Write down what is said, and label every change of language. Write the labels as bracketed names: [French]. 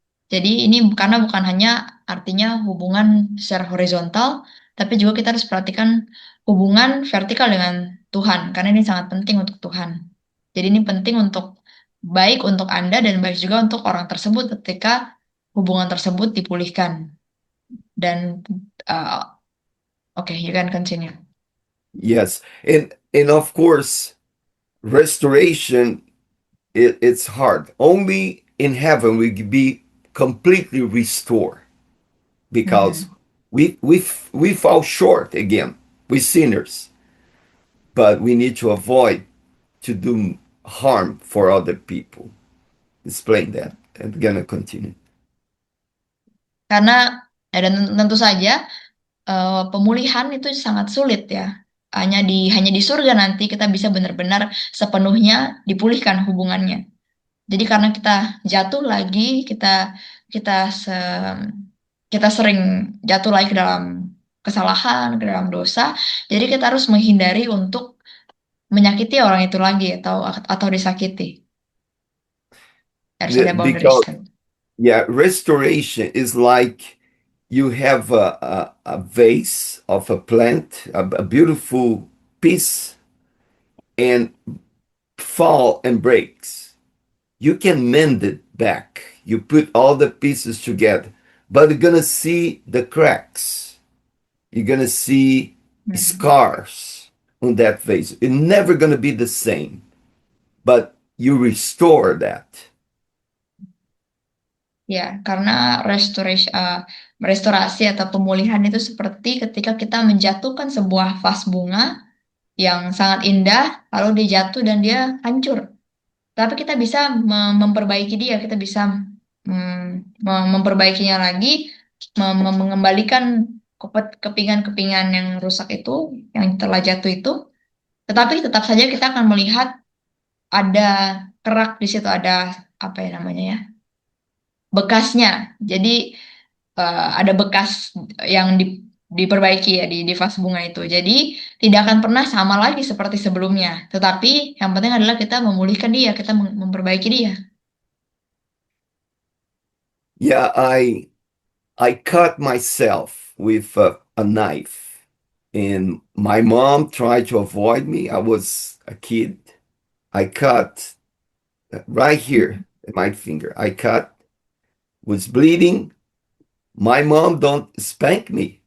[Indonesian] Jadi ini karena bukan hanya artinya hubungan secara horizontal, tapi juga kita harus perhatikan hubungan vertikal dengan Tuhan, karena ini sangat penting untuk Tuhan. Jadi ini penting baik untuk Anda dan baik juga untuk orang tersebut ketika hubungan tersebut dipulihkan. [English] Dan okay, you can continue. Yes, and of course, restoration it's hard. Only in heaven we can be completely restored because we fall short again. We sinners, but we need to avoid to do harm for other people. Explain that. I'm gonna continue. [Indonesian] Karena dan tentu saja pemulihan itu sangat sulit ya. Hanya di surga nanti kita bisa benar-benar sepenuhnya dipulihkan hubungannya. Jadi karena kita jatuh lagi, kita kita sering jatuh lagi ke dalam kesalahan, ke dalam dosa. Jadi kita harus menghindari untuk menyakiti orang itu lagi atau disakiti. Harus ada [English] Because boundaries. yeah, restoration is like you have a vase of a plant, a beautiful piece, and fall and breaks. You can mend it back. You put all the pieces together, but you're gonna see the cracks. You're gonna see scars on that vase. It's never gonna be the same, but you restore that. [Indonesian] Ya, karena restorasi atau pemulihan itu seperti ketika kita menjatuhkan sebuah vas bunga yang sangat indah, lalu dia jatuh dan dia hancur. Tapi kita bisa memperbaiki dia, kita bisa memperbaikinya lagi, mengembalikan kepingan-kepingan yang rusak itu, yang telah jatuh itu. Tetapi tetap saja kita akan melihat ada kerak di situ, ada apa ya namanya ya, bekasnya. Jadi ada bekas yang diperbaiki ya di vas bunga itu. Jadi tidak akan pernah sama lagi seperti sebelumnya. Tetapi yang penting adalah kita memulihkan dia, kita memperbaiki dia. [English] Yeah, I cut myself with a knife, and my mom tried to avoid me. I was a kid. I cut right here in my finger. I cut, was bleeding. My mom don't spank me.